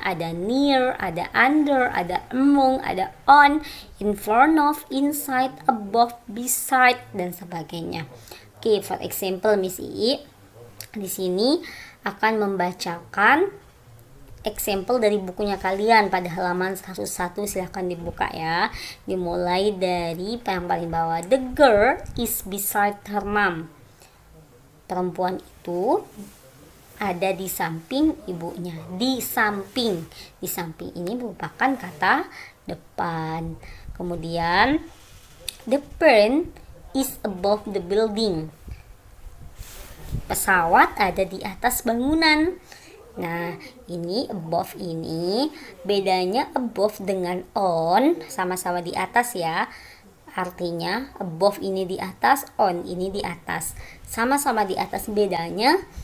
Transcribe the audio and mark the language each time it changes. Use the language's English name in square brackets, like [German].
[Indonesian] Ada near, ada under, ada among, ada on, in front of, inside, above, beside, dan sebagainya. Oke, for example Miss di sini akan membacakan example dari bukunya kalian pada halaman 101. Silahkan dibuka ya. Dimulai dari yang paling bawah. [English] The girl is beside her mom. [Indonesian] Perempuan itu ada di samping ibunya. Di samping ini merupakan kata depan. Kemudian [English] the plane is above the building. [Indonesian] Pesawat ada di atas bangunan. Nah, ini above ini bedanya above dengan on, sama-sama di atas ya. Artinya above ini di atas, on ini di atas. Sama-sama di atas, bedanya